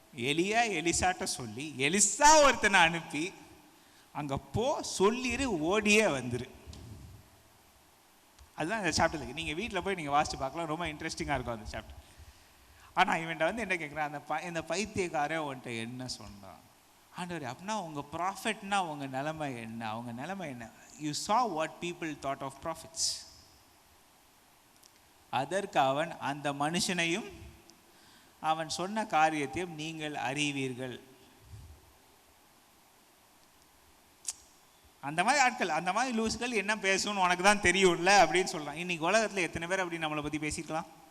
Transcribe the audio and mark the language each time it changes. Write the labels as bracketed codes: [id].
[ta] எலியா எலிசாட்ட சொல்லி எலிசா ஒருத்தனை அனுப்பி அங்கே போ சொல்லிடு ஓடியே வந்துரு. அதுதான் இந்த சாப்டர். நீங்கள் வீட்டில் போய் நீங்கள் வாசித்து பார்க்கலாம், ரொம்ப இன்ட்ரெஸ்டிங்காக இருக்கும் அந்த சாப்டர். ஆனால் இவன்ட்ட வந்து என்ன கேட்குறான், இந்த பைத்தியக்காரன் உன்ட்ட என்ன சொன்னான்? ஆண்டவர் அப்படின்னா உங்கள் ப்ராஃபிட்னா உங்கள் நிலைமை என்ன? அவங்க நிலைமை என்ன? [en] You saw what people thought of prophets. [ta] அதற்கு அவன் அந்த மனுஷனையும் அவன் சொன்ன காரியத்தையும் நீங்கள் அறிவீர்கள். அந்த மாதிரி ஆட்கள், அந்த மாதிரி லூஸ்கள் என்ன பேசணும்னு உனக்கு தான் தெரியும்ல அப்படின்னு சொல்லலாம். இன்னைக்கு உலகத்தில் எத்தனை பேர் அப்படி நம்மளை பற்றி பேசிக்கலாம்?